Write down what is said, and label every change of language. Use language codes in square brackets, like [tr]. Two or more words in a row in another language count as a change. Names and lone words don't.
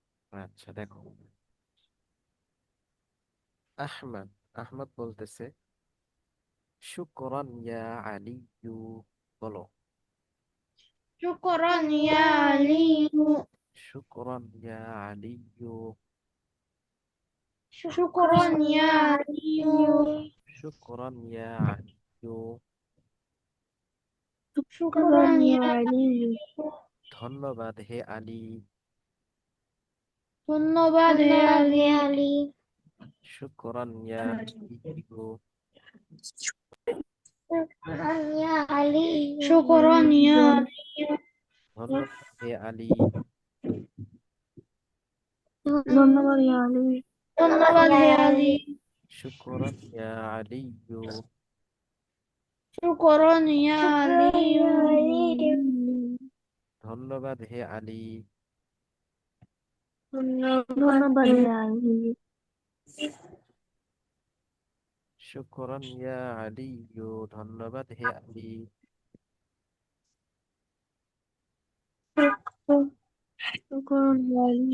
[bn] আচ্ছা দেখো, আহমদ আহমদ বলতেছে [ar] شكرا يا علي. [bn] বলো। [ar] شكرا يا علي. شكرا يا علي. شكرا يا علي. شكرا يا علي. شكرا يا علي. [bn] ধন্যবাদ হে আলী। ধন্যবাদ হে আলী। [ar] شكرا يا علي. شكرا يا علي. شكرا يا علي. [bn] ধন্যবাদ হে আলী। ধন্যবাদ ইয়া আলী। ধন্যবাদ হে আলী। [ar] شكرا يا علي. شكرا يا علي. [bn] ধন্যবাদ হে আলী। ধন্যবাদ হে আলী। [ar] شكرا يا علي. [bn] ধন্যবাদ হে আলী। [ar] شكرا يا علي.